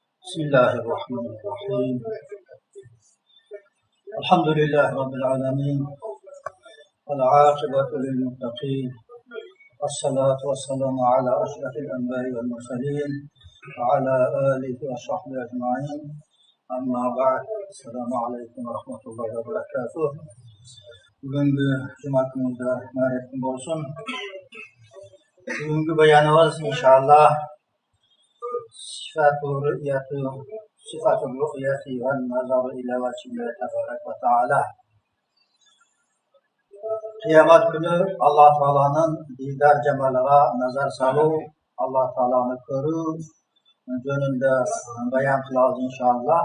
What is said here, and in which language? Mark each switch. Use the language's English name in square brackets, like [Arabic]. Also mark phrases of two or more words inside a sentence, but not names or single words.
[Arabic] بسم الله الرحمن الرحيم الحمد لله رب العالمين والعاقبة للمتقين والصلاة والسلام على أشرف الأنبياء والمرسلين وعلى آله وصحبه أجمعين أما بعد السلام عليكم ورحمة الله وبركاته. [Turkish] Bugünkü Cuma gününde mübarek olsun. Bugünkü beyanımız inşallah [Arabic] صفة الرؤية والنظر إلى وجهه تبارك وتعالى. [Turkish] Kıyamet günü Allah Teala'nın didar cemaline nazar salı, Allah Teala'nı görür, önünde beyan kılacağız inşallah.